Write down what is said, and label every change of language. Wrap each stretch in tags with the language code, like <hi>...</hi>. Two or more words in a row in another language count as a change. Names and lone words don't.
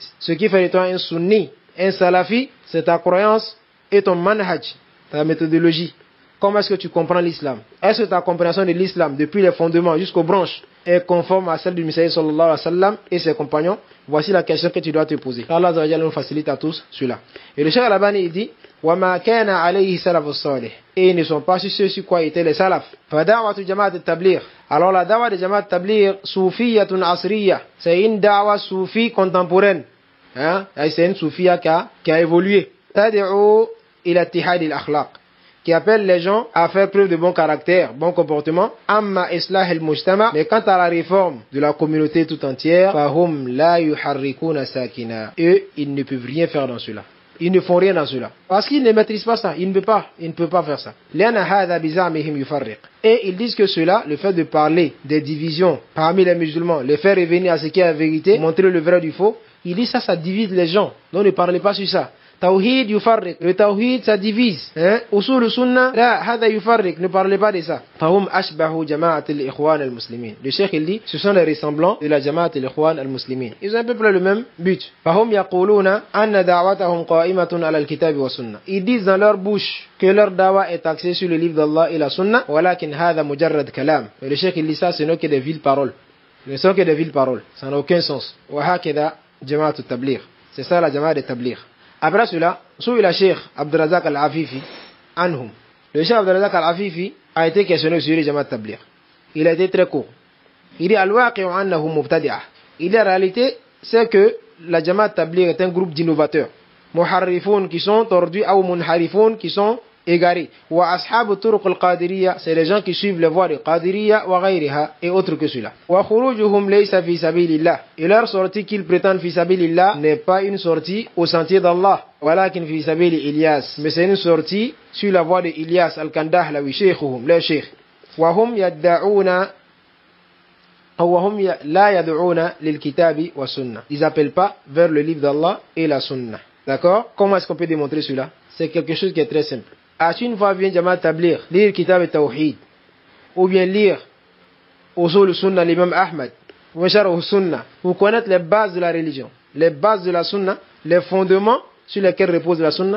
<fr>Ce qui fait de toi un sunni, un salafi, c'est ta croyance et ton manhaj, ta méthodologie. Comment est-ce que tu comprends l'islam? Est-ce que ta compréhension de l'islam, depuis les fondements jusqu'aux branches, est conforme à celle du Messiah</fr> <ar>صلى الله عليه وسلم</ar> <fr>et ses compagnons? Voici la question que tu dois te poser. Allah nous facilite à tous cela. Et le Cheikh Al-Albani il dit</fr> <ar>وَمَا كَانَ عَلَيْهِ سَلَفُ الصَّالِحِ.</ar> <fr>Et ils ne sont pas sur ce quoi étaient les salafs.</fr> <ar>فَدَعْوَةُ جَمَاعَةِ التَّبْلِيغ.</ar> <fr>Alors la da'wa de Jamaat Tabligh,</fr> <ar>صوفية عصرية,</ar> <fr>c'est une da'wa soufi contemporaine. Hein? C'est une soufia qui a évolué.</fr> <ar>تَدْعُو إِلَى اتِّحَادِ الْأَخْلَاقِ,</ar> <fr>qui appelle les gens à faire preuve de bon caractère, bon comportement.</fr> <ar>أما إصلاح المجتمع,</ar> <fr>mais quant à la réforme de la communauté tout entière,</fr> <ar>فهم لا يحركون ساكنا.</ar> <fr>Eux, ils ne peuvent rien faire dans cela. Ils ne font rien dans cela. Parce qu'ils ne maîtrisent pas ça. Ils ne peuvent pas faire ça. Et ils disent que cela, le fait de parler des divisions parmi les musulmans, les faire revenir à ce qui est la vérité, montrer le vrai du faux, ils disent ça divise les gens. Donc ne parlez pas sur ça.</fr> <ar>توحيد يفرق.</ar> <fr>Le tawhid, ça divise.</fr> <ar>أصول سنة، لا، هذا يفرق.</ar> <fr>Ne parlez pas de ça.</fr> <ar>فهم أشبه جماعة الإخوان المسلمين.</ar> <fr>Le cheikh, il dit, ce sont les ressemblants de la</fr> <ar>جماعة الإخوان المسلمين.</ar> <fr>Ils ont à peu près le même but.</fr> <ar>فهم يقولون أن دعوتهم قائمة على الكتاب والسنة.</ar> <fr>Ils disent dans leur bouche que leur da'wa est axée sur le livre d'Allah et la sunnah.</fr> <ar>ولكن هذا مجرد كلام.</ar> <fr>Et le cheikh, il dit ça, ce n'est que des villes paroles. Ce ne sont que des villes paroles. Ça n'a aucun sens.</fr> <ar>وهكذا جماعة التبليغ.</ar> <fr>C'est ça la</fr> <ar>جماعة التبليغ.</ar> <fr>Après cela, sur le Cheikh Abdurrazak Al-Afifi, anhum. Le Cheikh Abdurrazak Al-Afifi a été questionné sur les Jamaat Tabligh. Il a été très court. Il dit</fr> <ar>الواقع أنه مبتدعة.</ar> <fr>Il dit en réalité, c'est que la Jamaat Tabligh est un groupe d'innovateurs. Muharrifoun qui sont tordus ou munharifoun qui sont égarés.</fr> <ar>وأصحاب طرق القادرية,</ar> <fr>c'est les gens qui suivent les voies de</fr> <ar>قادرية وغيرها</ar> <fr>et autres que cela.</fr> <ar>وخروجهم ليس في سبيل الله.</ar> <fr>Et leur sortie qu'ils prétendent</fr> <ar>في سبيل الله</ar> <fr>n'est pas une sortie au sentier d'Allah.</fr> <ar>ولكن في سبيل إلياس.</ar> <fr>Mais c'est une sortie sur la voie de Ilyas al-Kandahlawi, shaykhuhum, leur shaykh.</fr> <ar>وهم يدعون لا يدعون للكتاب والسنة.</ar> <fr>Ils appellent pas vers le livre d'Allah et la sunnah. D'accord? Comment est-ce qu'on peut démontrer cela? C'est quelque chose qui est très simple. À une fois vient Jamaat Tabligh, lire Kitab et Tawhid, ou bien lire Usul Sunnah l'imam Ahmad, ou bien Sharh Sunnah, pour connaître les bases de la religion, les bases de la Sunnah, les fondements sur lesquels repose la Sunnah.</fr>